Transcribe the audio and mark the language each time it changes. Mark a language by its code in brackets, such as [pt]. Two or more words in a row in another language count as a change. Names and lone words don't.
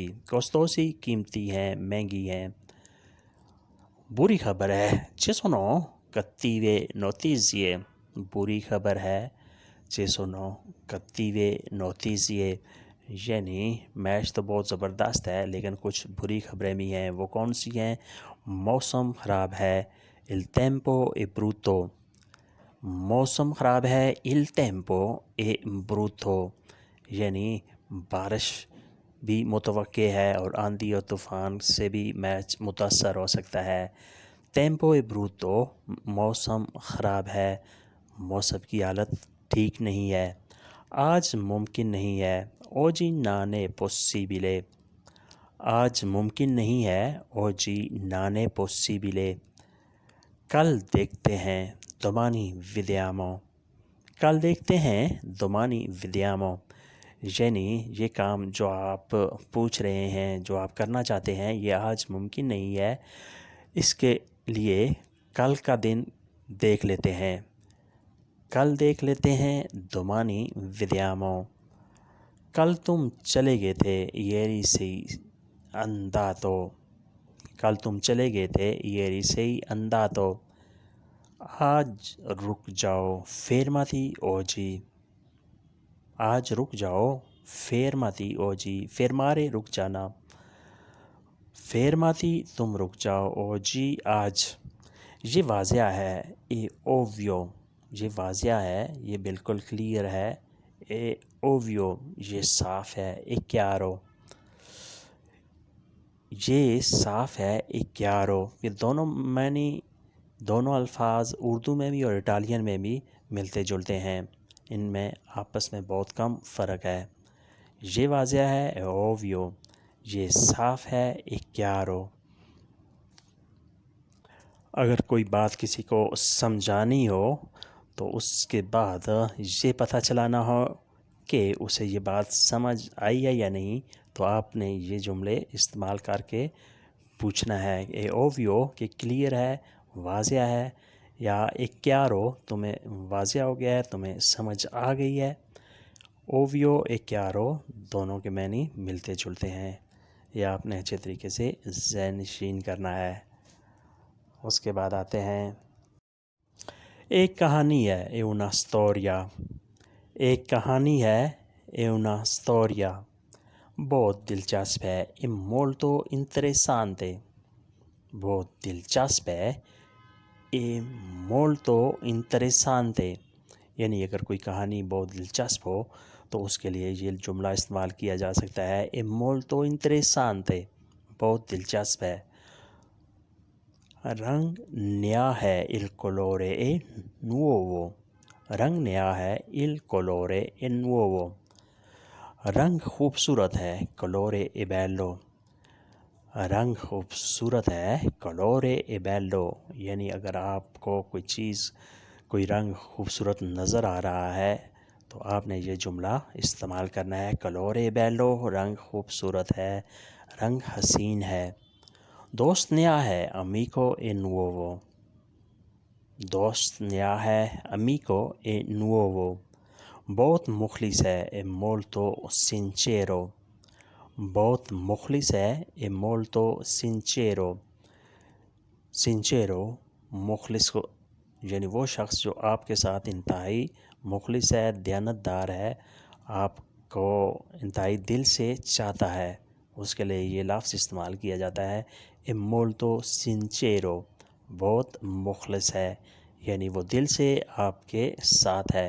[ur] کوستوسی قیمتی ہیں، مہنگی ہیں۔ بری خبر ہے [it] che sono cattive notizie. [ur] بری خبر ہے [it] che sono cattive notizie, [ur] یعنی میچ تو بہت زبردست ہے لیکن کچھ بری خبریں بھی ہیں۔ وہ کون سی ہیں؟ موسم خراب ہے، [it] il tempo è brutto۔ [ur] موسم خراب ہے، [it] il tempo è brutto، [ur] یعنی بارش بھی متوقع ہے اور آندھی اور طوفان سے بھی میچ متاثر ہو سکتا ہے۔ [it] tempo è brutto، [ur] موسم خراب ہے، موسم کی حالت ٹھیک نہیں ہے۔ آج ممکن نہیں ہے، [it] oggi non è possibile۔ [ur] آج ممکن نہیں ہے، [it] oggi non è possibile۔ [ur] کل دیکھتے ہیں، [it] domani vediamo۔ [ur] کل دیکھتے ہیں، [it] domani vediamo، [ur] یعنی یہ کام جو آپ پوچھ رہے ہیں، جو آپ کرنا چاہتے ہیں، یہ آج ممکن نہیں ہے، اس کے لیے کل کا دن دیکھ لیتے ہیں۔ کل دیکھ لیتے ہیں، [it] domani vediamo۔ [ur] کل تم چلے گئے تھے، [it] ieri sei andato۔ [ur] کل تم چلے گئے تھے، [it] ieri sei andato۔ [ur] آج رک جاؤ، [it] fermati oggi۔ [ur] آج رک جاؤ، [it] fermati oggi۔ [ur] fermare رک جانا، fermati تم رک جاؤ، oggi آج۔ یہ واضح ہے، [it] è ovvio۔ [ur] یہ واضح ہے، یہ بالکل کلیئر ہے، [it] è ovvio، [ur] یہ صاف ہے، [it] è chiaro۔ [ur] یہ صاف ہے، [it] è chiaro۔ [ur] یہ دونوں معنی، دونوں الفاظ اردو میں بھی اور اٹالین میں بھی ملتے جلتے ہیں، ان میں آپس میں بہت کم فرق ہے۔ یہ واضح ہے، è ovvio۔ یہ صاف ہے، [it] è chiaro۔ [ur] اگر کوئی بات کسی کو سمجھانی ہو تو اس کے بعد یہ پتہ چلانا ہو کہ اسے یہ بات سمجھ آئی ہے یا نہیں، تو آپ نے یہ جملے استعمال کر کے پوچھنا ہے۔ [it] è ovvio [ur] کہ کلیئر ہے، واضح ہے، یا [it] è chiaro [ur] تمہیں واضح ہو گیا ہے، تمہیں سمجھ آ گئی ہے۔ [it] ovvio e chiaro [ur] دونوں کے معنی ملتے جلتے ہیں، یہ آپ نے اچھے طریقے سے ذہن نشین کرنا ہے۔ اس کے بعد آتے ہیں، ایک کہانی ہے، [it] è una storia۔ [ur] ایک کہانی ہے، [it] è una storia۔ [ur] بہت دلچسپ ہے، [it] è molto interessante۔ [ur] بہت دلچسپ ہے، [it] è molto interessante، [ur] یعنی اگر کوئی کہانی بہت دلچسپ ہو تو اس کے لیے یہ جملہ استعمال کیا جا سکتا ہے، [it] è molto interessante، [ur] بہت دلچسپ ہے۔ رنگ نیا ہے، [it] il colore è nuovo۔ [ur] رنگ نیا ہے، [it] il colore è nuovo۔ [ur] رنگ خوبصورت ہے، [it] colore è bello۔ [ur] رنگ خوبصورت ہے، [it] colore è bello، [ur] یعنی اگر آپ کو کوئی چیز، کوئی رنگ خوبصورت نظر آ رہا ہے تو آپ نے یہ جملہ استعمال کرنا ہے، [it] colore è bello، [ur] رنگ خوبصورت ہے، رنگ حسین ہے۔ دوست نیا ہے، [it] amico è nuovo۔ [ur] دوست نیا ہے، [it] amico è nuovo۔ [ur] بہت مخلص ہے، [it] è molto sincero۔ [ur] بہت مخلص ہے، [it] è molto sincero۔ [ur] sincero مخلص کو، یعنی وہ شخص جو آپ کے ساتھ انتہائی مخلص ہے، دیانتدار ہے، آپ کو انتہائی دل سے چاہتا ہے، اس کے لیے یہ لفظ استعمال کیا جاتا ہے [it] è molto sincero، [ur] بہت مخلص ہے، یعنی وہ دل سے آپ کے ساتھ ہے۔